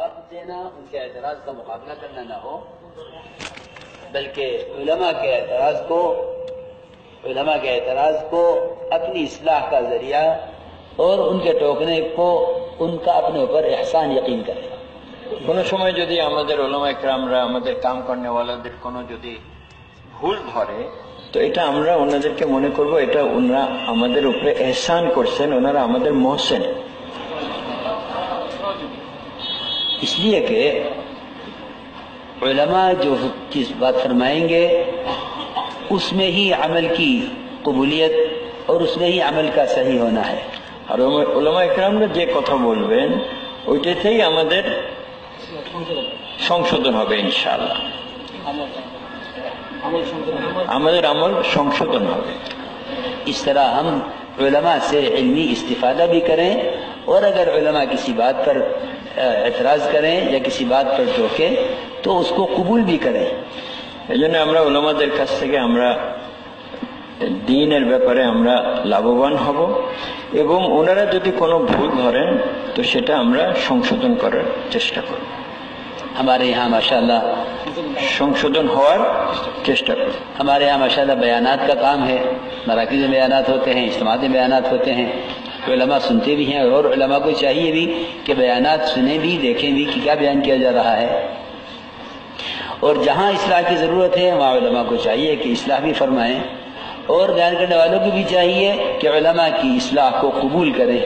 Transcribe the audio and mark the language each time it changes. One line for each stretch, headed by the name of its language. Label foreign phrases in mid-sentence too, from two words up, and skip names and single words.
Urdu: دینا، ان کے اعتراض کا مقابلہ کرنا نہ ہو، بلکہ علماء کے اعتراض کو اپنی اصلاح کا ذریعہ اور ان کے ٹوکنے کو ان کا اپنے اوپر احسان یقین کرے۔
Bangla: কোনো সময় যদি আমাদের উলামা ইকরামরা আমাদের কাম করনেওয়ালাদের কোনো যদি ভুল ধরে, তো এটা আমরা ওনাদেরকে মনে করব এটা ওনারা আমাদের উপরে এহসান করছেন, ওনারা আমাদের মহসেন।
Urdu: اس لیے کہ علماء جو چیز بات فرمائیں گے اس میں ہی عمل کی قبولیت اور اس میں ہی عمل کا صحیح ہونا ہے۔
Bangla: আর উলামা ইকরামরা যে কথা বলবেন ওইটাতেই আমাদের সংশোধন হবে ইনশাআল্লাহ, আমাদের আমল সংশোধন হবে।
Urdu: اس طرح ہم علماء سے علمی استفادہ بھی کریں، اور اگر علماء کسی بات پر اعتراض کریں یا کسی بات پر ٹوکیں تو اس کو قبول بھی کریں۔
Bangla: এই জন্য আমরা উলামাদের কাছ থেকে আমরা দ্বীনের ব্যাপারে আমরা লাভবান হব, এবং ওনারা যদি কোনো ভুল ধরেন তো সেটা আমরা সংশোধন করার চেষ্টা করব,
Urdu: ہمارے یہاں ماشاءاللہ
Bangla: সংশোধন হওয়ার চেষ্টা করব۔
Urdu: ہمارے یہاں ماشاءاللہ بیانات کا کام ہے، مراکز میں بیانات ہوتے ہیں، اجتماعات میں بیانات ہوتے ہیں، علماء سنتے بھی ہیں، اور علماء کو چاہیے بھی کہ بیانات سنیں بھی، دیکھیں بھی کہ کیا بیان کیا جا رہا ہے، اور جہاں اصلاح کی ضرورت ہے وہاں علماء کو چاہیے کہ اصلاح بھی فرمائیں، اور بیان کرنے والوں کو بھی چاہیے کہ علماء کی اصلاح کو قبول کریں۔